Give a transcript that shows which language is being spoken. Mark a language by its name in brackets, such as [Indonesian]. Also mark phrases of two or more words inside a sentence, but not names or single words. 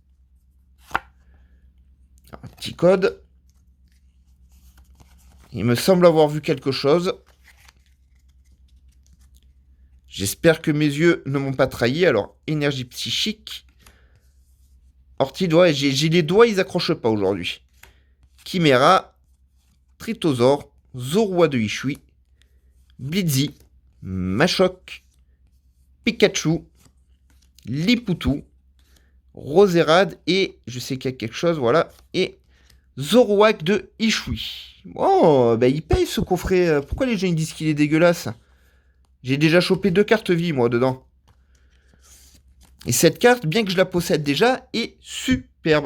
[French] Un petit code. Il me semble avoir vu quelque chose. J'espère que mes yeux ne m'ont pas trahi. Alors, énergie psychique. Ortidois, j'ai les doigts, ils accrochent pas aujourd'hui. Chimera. Tritosaur. Zorua de Ishui. Blitzy. Machoc. Pikachu. Liputu. Roserade et je sais qu'il y a quelque chose, voilà. Et Zoroark de Ishui. Oh, bah il paye ce coffret. Pourquoi les gens ils disent qu'il est dégueulasse? J'ai déjà chopé 2 cartes vie, moi, dedans. Et cette carte, bien que je la possède déjà, est superbe.